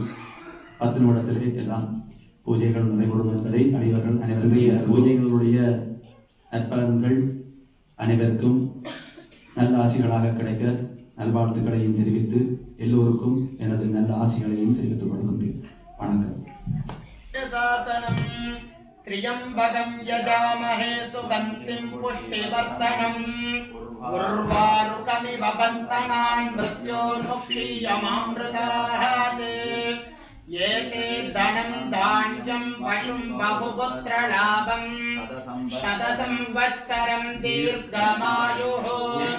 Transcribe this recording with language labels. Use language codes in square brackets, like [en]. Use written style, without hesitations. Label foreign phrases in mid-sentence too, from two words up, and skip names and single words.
[ta] 10 நிமிடத்திலே எல்லாம் பூஜைகள் நடைபெறும் என்பதை அடியவர்கள் அனைவருடைய பூஜைகளுடைய நற்பலன்கள் அனைவருக்கும் நல்ல ஆசிகளாக கிடைக்க நல்வாழ்த்துக்களையும் தெரிவித்து எல்லோருக்கும் எனது நல்ல ஆசிகளையும் தெரிவித்துக் கொள்கின்றேன். வணக்கம். [sa] त्र्यम्बकं यजामहे सुगन्धिं पुष्टिवर्धनम् उर्वारुकमिव बन्धनान् मृत्योर्मुक्षीयमामृताः एते धनं धान्यं पशुं बहुपुत्रलाभं शतसंवत्सरं दीर्घमायुः